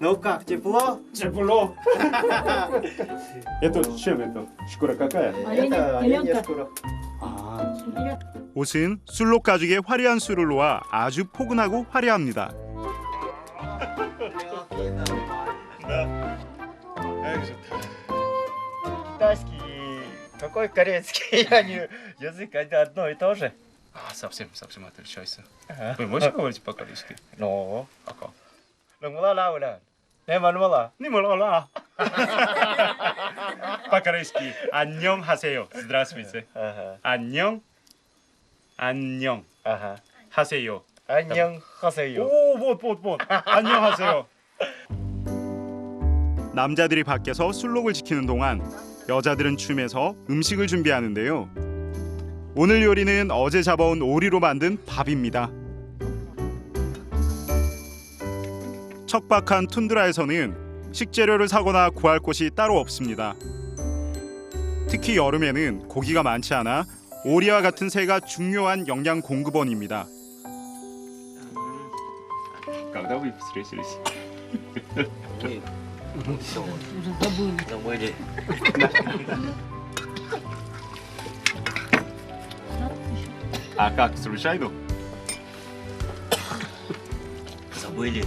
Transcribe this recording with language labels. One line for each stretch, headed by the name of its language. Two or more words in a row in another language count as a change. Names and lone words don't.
Russian: Ну как, тепло? Тепло. Это чем это? Шкура какая? Это оленья шкура.
Korean: 옷은 술록 가죽의 화려한 술을 놓아 아주 포근하고 화려합니다.
Russian: Китайский и какой корейский? Они язык одно и то же. совсем отличается. Ага. Вы можете говорить по-корейски? Ну, А как? 롱라라우라. 내 말로라. Не 몰라. По-корейски.
Korean: 안녕하세요. Здравствуйте.
Russian: Ага.
Korean: 안녕.
Russian: Ага.
Korean: 하세요. 안녕하세요. 오, вот. 안녕하세요. 남자들이 밖에서 술록을 지키는 동안 여자들은 춤에서 음식을 준비하는데요. 오늘 요리는 어제 잡아온 오리로 만든 밥입니다. 척박한 툰드라에서는 식재료를 사거나 구할 곳이 따로 없습니다. 특히 여름에는 고기가 많지 않아 오리와 같은 새가 중요한 영양 공급원입니다.
Russian: Когда вы встретились? Забыли. А как, случайно? Забыли.